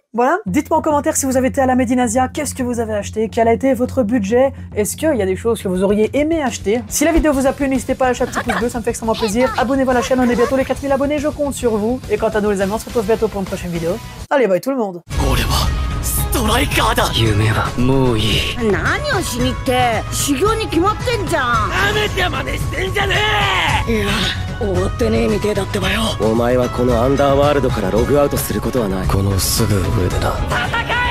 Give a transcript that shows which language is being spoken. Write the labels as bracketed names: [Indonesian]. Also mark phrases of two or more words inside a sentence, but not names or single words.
[French] Voilà, dites-moi en commentaire si vous avez été à la Made in Asia, qu'est-ce que vous avez acheté, quel a été votre budget, est-ce qu'il y a des choses que vous auriez aimé acheter. Si la vidéo vous a plu, n'hésitez pas à lâcher un petit pouce bleu, ça me fait extrêmement plaisir. Abonnez-vous à la chaîne, on est bientôt les 4000 abonnés, je compte sur vous. Et quant à nous les amis, on se retrouve bientôt pour une prochaine vidéo. Allez, bye tout le monde. [Japanese] 夢はもういい。何をしにって修行に決まってんじゃん。やめて真似してんじゃねえ。いや終わってねえみてえだってばよ。お前はこのアンダーワールドからログアウトすることはない。このすぐ上でな。